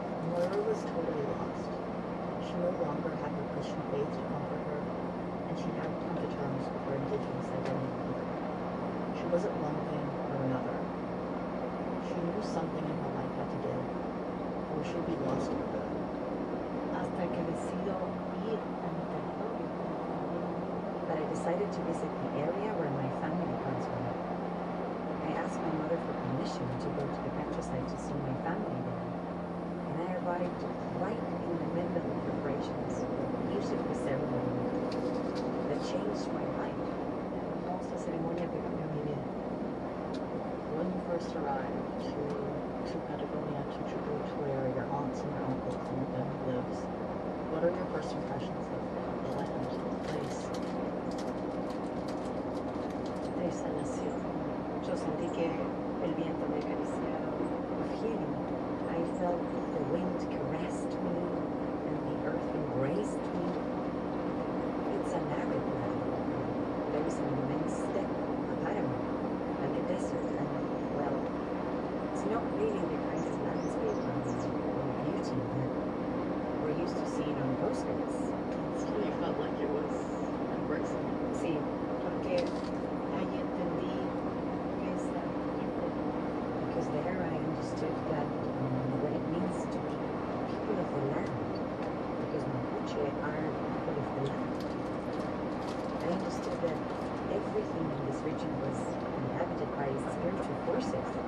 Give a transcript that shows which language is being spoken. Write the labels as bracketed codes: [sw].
[en] Moira was totally lost. She no longer had her Christian faith to comfort she hadn't come to terms with her indigenous identity either. She wasn't one thing or another. She knew something in her life had to give, or she'd be lost for good. [es] Hasta que decido ir a mi territorio. [en] But I decided to visit the area where my family comes from. I asked my mother for permission to go to the countryside to see my family there. And I arrived right in the middle of the preparations for a beautiful ceremony that changed my life. [es] Hermosa ceremonia que cambió mi vida. [en] When you first arrived to Patagonia, to Chubut, where your aunts and your uncles and your family lives, what are your first impressions of the land, the place? [es] De sanación. Yo sentí que el viento me acariciaba. [en] Of healing. I felt the wind caressed me and the earth embraced me. It's an arid land. There is an immense steppe, a paramo, like a desert, and, well, it's not really the kind of landscape or beauty that we're used to seeing on postcards. Still, you felt like it was embracing you. [es] Sí, porque ahí entendí que es la gente. [en] Because there I understood that what it means to be people of the land. Because Mapuche are people of the land. I understood that everything in this region was inhabited by spiritual forces.